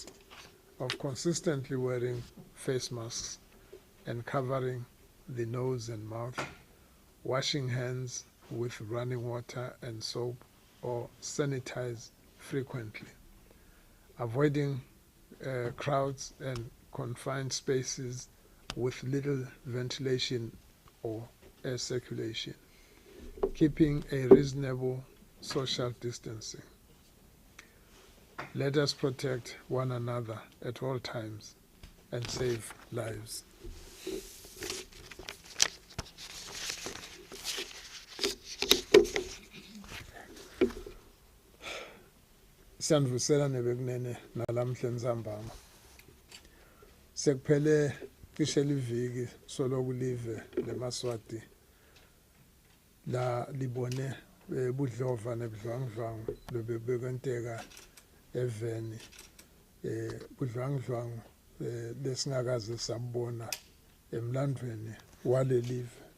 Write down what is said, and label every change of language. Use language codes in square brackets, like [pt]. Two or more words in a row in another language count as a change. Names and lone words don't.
[en] of consistently wearing face masks and covering the nose and mouth, washing hands with running water and soap or sanitize frequently, avoiding crowds and confined spaces with little ventilation or air circulation, keeping a reasonable social distancing. Let us protect one another at all times and save lives. [ss] Siyanivuselana bekunene nalamhla nzambama. Sekuphele cishe liviki soloku live leMaswati la libone budlova nebudlwangudlwangu lobebekwenteka eveni budlwangudlwangu lesingakaze sabona emlandweni wale live.